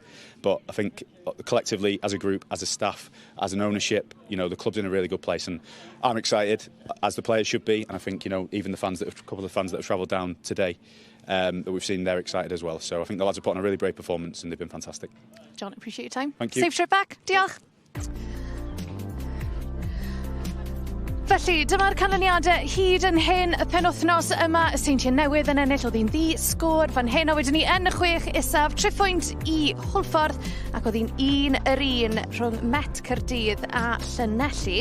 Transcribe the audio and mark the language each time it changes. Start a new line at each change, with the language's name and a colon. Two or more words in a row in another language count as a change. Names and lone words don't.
English: But I think collectively, as a group, as a staff, as an ownership, you know, the club's in a really good place, and I'm excited, as the players should be, and I think, you know, even a couple of fans that have travelled down today that we've seen, they're excited as well. So I think the lads have put on a really brave performance, and they've been fantastic. John, appreciate your time. Thank you. Safe trip back.
Welsh: Diolch. Felly, dyma'r canlyniadau hyd yn hyn y penwythnos yma. Y Seintiau newydd yn ennill, oedd hi'n ddi-sgôr fan hyn, a wedyn ni yn y 6 isaf, 3 pwynt i Hwlffordd, ac oedd hi'n 1-1 rhwng Met Caerdydd a Llanelli.